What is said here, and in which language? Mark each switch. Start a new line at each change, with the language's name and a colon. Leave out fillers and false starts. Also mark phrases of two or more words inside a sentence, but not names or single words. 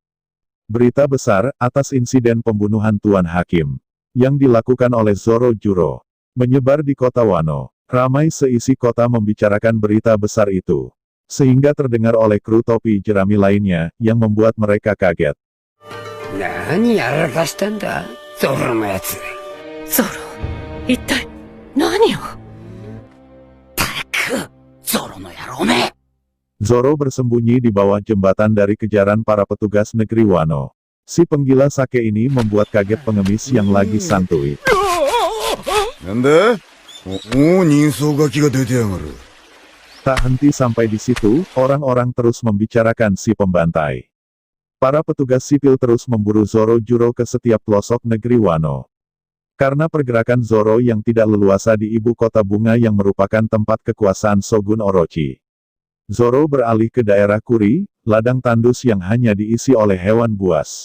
Indonesian: Berita besar, atas insiden pembunuhan Tuan Hakim, yang dilakukan oleh Zoro Juro, menyebar di kota Wano. Ramai seisi kota membicarakan berita besar itu, sehingga terdengar oleh kru topi jerami lainnya, yang membuat mereka kaget.
Japanese: 何やらかしたんだ、Zoroのやつ。ゾロ、一体何を？たく、Zoroの野郎め。
Indonesian: Zoro bersembunyi di bawah jembatan dari kejaran para petugas negeri Wano. Si penggila sake ini membuat kaget pengemis yang lagi santuy.
Japanese: なんだ？人相書きが出てやがる。
Indonesian: Tak henti sampai di situ, orang-orang terus membicarakan si pembantai. Para petugas sipil terus memburu Zoro Juro ke setiap pelosok negeri Wano. Karena pergerakan Zoro yang tidak leluasa di ibu kota bunga yang merupakan tempat kekuasaan Shogun Orochi, Zoro beralih ke daerah Kuri, ladang tandus yang hanya diisi oleh hewan buas.